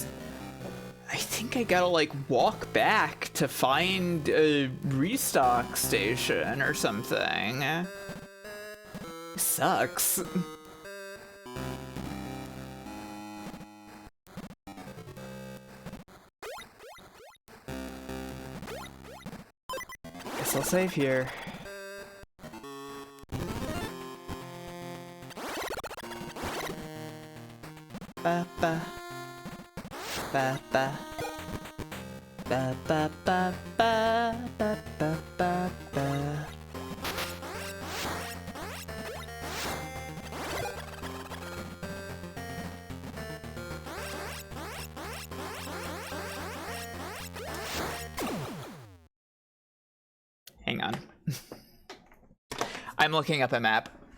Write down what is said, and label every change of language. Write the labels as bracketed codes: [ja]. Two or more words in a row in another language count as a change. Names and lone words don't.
[en] I think I gotta like walk back to find a restock station or something. Sucks. Guess I'll save here. Ba ba. Ba ba ba ba ba ba ba ba ba ba. Hang on. I'm looking up a map.